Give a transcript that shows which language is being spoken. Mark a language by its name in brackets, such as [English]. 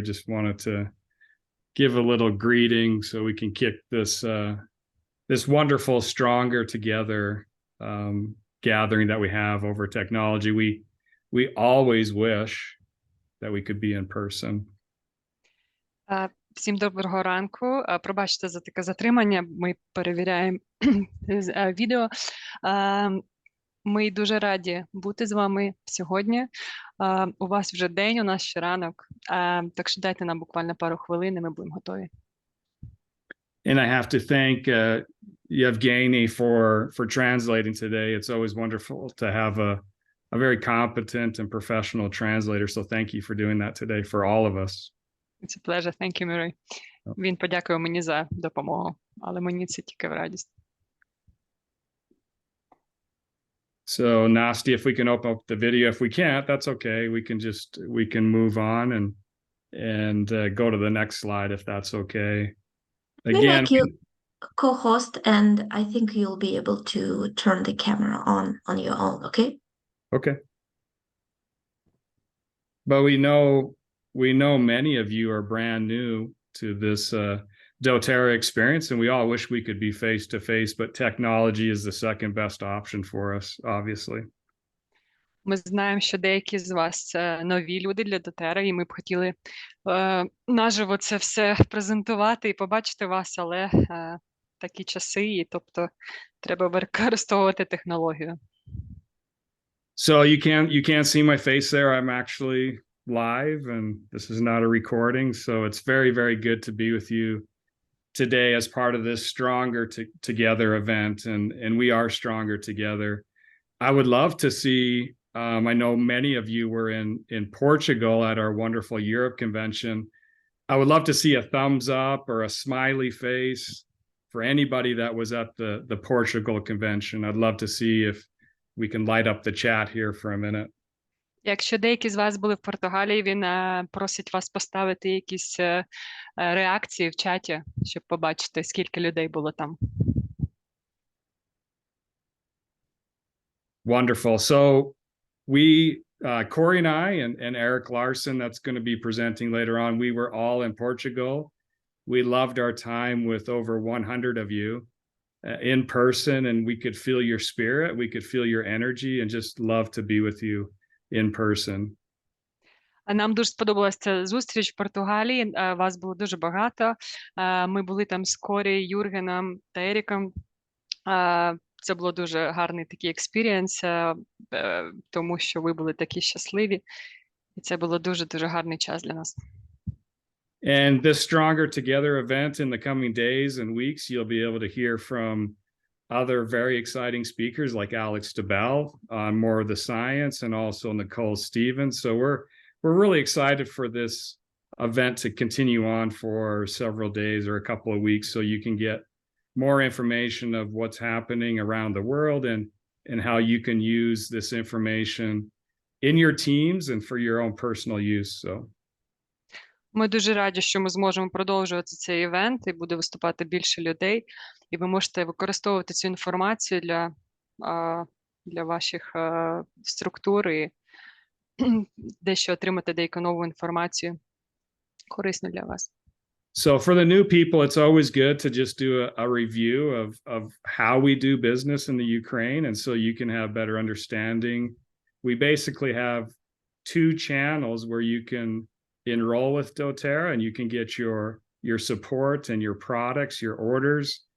[English] Just wanted to give a little greeting so we can kick this this wonderful Stronger Together gathering that we have over technology. We always wish that we could be in person. [Ukrainian] Всім доброго ранку. Пробачте за таке затримання. Ми перевіряємо відео. Ми дуже раді бути з вами сьогодні. У вас вже день, у нас ще ранок. Так що дайте нам буквально пару хвилин, і ми будемо готові. [English] And I have to thank Yevgeny for translating today. It's always wonderful to have a very competent and professional translator. So thank you for doing that today for all of us. It's a pleasure. Thank you, Murray. [Ukrainian] Він подякував мені за допомогу, але мені це тільки в радість. [English] So Nasty, if we can open up the video, if we can't, that's okay. We can move on and go to the next slide if that's okay. Again, like you co-host, and I think you'll be able to turn the camera on your own, okay? okay. But we know many of you are brand new to this doTerra experience, and we all wish we could be face to face, but technology is the second best option for us, obviously. [Ukrainian] Ми знаємо, що деякі з вас нові люди для doTerra, і ми б хотіли наживо це все презентувати і побачити вас, але такі часи, і тобто треба використовувати технологію. [English] So you can't see my face there. I'm actually live, and this is not a recording. So it's very, very good to be with you today as part of this Stronger Together event, and we are stronger together. I would love to see. I know many of you were in Portugal at our wonderful Europe convention. I would love to see a thumbs up or a smiley face for anybody that was at the Portugal convention. I'd love to see if we can light up the chat here for a minute. [Ukrainian] Якщо деякі з вас були в Португалії, він просить вас поставити якісь реакції в чаті, щоб побачити, скільки людей було там. [English] Wonderful. So we, Corey and I, and Eric Larson, that's going to be presenting later on, we were all in Portugal. We loved our time with over 100 of you in person, and we could feel your spirit, we could feel your energy, and just love to be with you in person. [Ukrainian] Нам дуже сподобалася ця зустріч в Португалії, вас було дуже багато. Ми були там з Корі, Юргеном та Еріком. Це було дуже гарний такий експірієнс, тому що ви були такі щасливі. І це було дуже-дуже гарний час для нас. [English] And this Stronger Together event in the coming days and weeks, you'll be able to hear from other very exciting speakers like Alex DeBell on more of the science, and also Nicole Stevens. So we're really excited for this event to continue on for several days or a couple of weeks, so you can get more information of what's happening around the world, and how you can use this information in your teams and for your own personal use. So [Ukrainian] ми дуже раді, що ми зможемо продовжувати цей івент, і буде виступати більше людей, і ви можете використовувати цю інформацію для ваших структур і дещо отримати деяку нову інформацію корисну для вас. [English] So for the new people, it's always good to just do a review of how we do business in the Ukraine, and so you can have better understanding. We basically have 2 channels where you can enroll with doTerra, and you can get your support and your products, your orders.